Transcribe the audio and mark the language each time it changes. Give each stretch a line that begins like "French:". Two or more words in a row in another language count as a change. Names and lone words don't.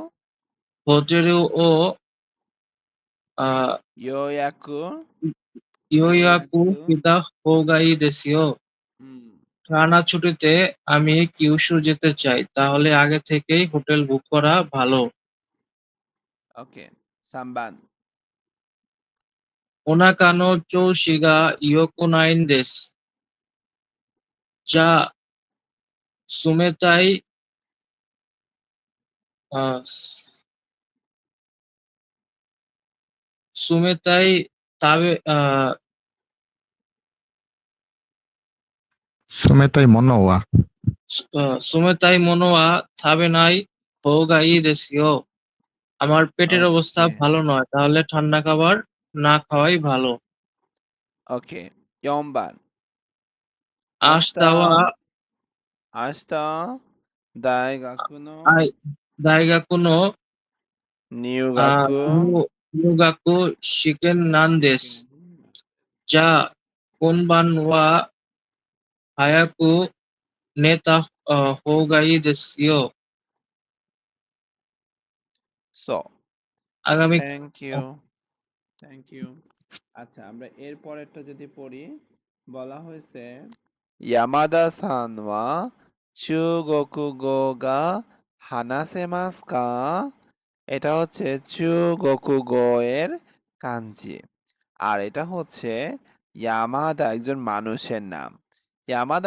Japanese: ホテルをあ ইয়োয়াকু ইয়োয়াকু ইয়োয়াকু した方がいいですよ. হুম
Bangla: টানা ছুটিতে আমি কিউশু যেতে চাই, তাহলে আগে থেকেই
English: hotel book
Bangla: করা ভালো। ওকে সাম্বান
Japanese: お腹の調子が良くないんです。じゃあ、冷たい、あ、冷たい食べ、あ、冷たいものは冷たいものは食べない方がいいですよ।
Bangla: আমার পেটের অবস্থা ওকে ভালো নয়, তাহলে ঠান্ডা খাবার না খাওয়াই ভালো।
Japanese: ওকে 4番明日は、明日大学のはい、大学の入学入学試験なんで試験す。じゃあ、今晩は早く寝た方がいいですよ。そう
Bangla: আগামী
English: thank you thank you
Bangla: আচ্ছা আমরা এর পরেরটা যদি পড়ি বলা হয়েছে
Japanese: 山田さんは中国語が話せますか
Bangla: এটা হচ্ছে চুগোকুগো এর কাঞ্জি আর এটা হচ্ছে ইয়ামাদা একজন মানুষের নাম ইয়ামাদা